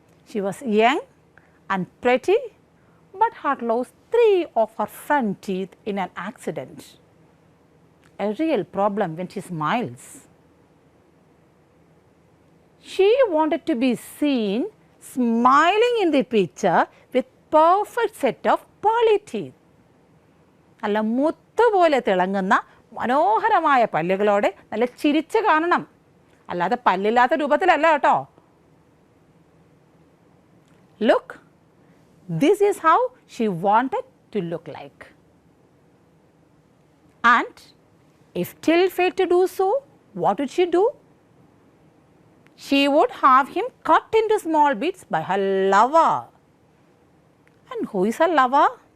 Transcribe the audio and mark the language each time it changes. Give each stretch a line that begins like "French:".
English: She was young and pretty, but had lost 3 of her front teeth in an accident. A real problem when she smiles. She wanted to be seen smiling in the picture with perfect set of pearly teeth.
Malayalam: നല്ല മുത്തുപോലെ തിളങ്ങുന്ന മനോഹരമായ പല്ലുകളോടെ നല്ല ചിരിച്ച് കാണണം. അല്ലാതെ പല്ലില്ലാത്ത രൂപത്തിലല്ല കേട്ടോ.
English: Look, this is how she wanted to look like. And if Till failed to do so, what would she do? She would have him cut into small bits by her lover. And who is her lover?